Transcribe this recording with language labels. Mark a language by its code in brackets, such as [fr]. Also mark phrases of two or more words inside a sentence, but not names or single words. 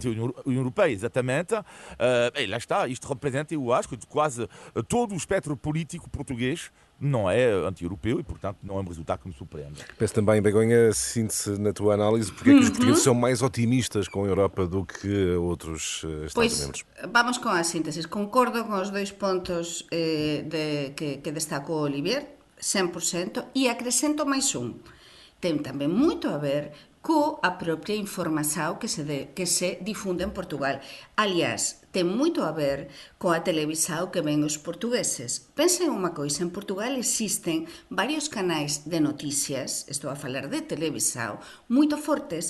[pt] Anti-União Europeia, exatamente. E lá está, isto representa, eu acho, que quase todo o espectro político português não é anti-europeu e, portanto, não é um resultado que me surpreende. Penso também, Begonha, sinto-se na tua análise, porque é que os portugueses são mais otimistas com a Europa do que outros Estados-membros? Pois, vamos com a síntese. [gl] Concordo con os dois pontos que destacou Olivier, 100%, e acrescento máis un. Ten tamén moito a ver coa propia información que se difunde en Portugal. Aliás, ten moito a ver coa televisão que ven os portugueses. Pensen unha coisa, en Portugal existen varios canais de noticias, estou a falar de televisão, moito fortes.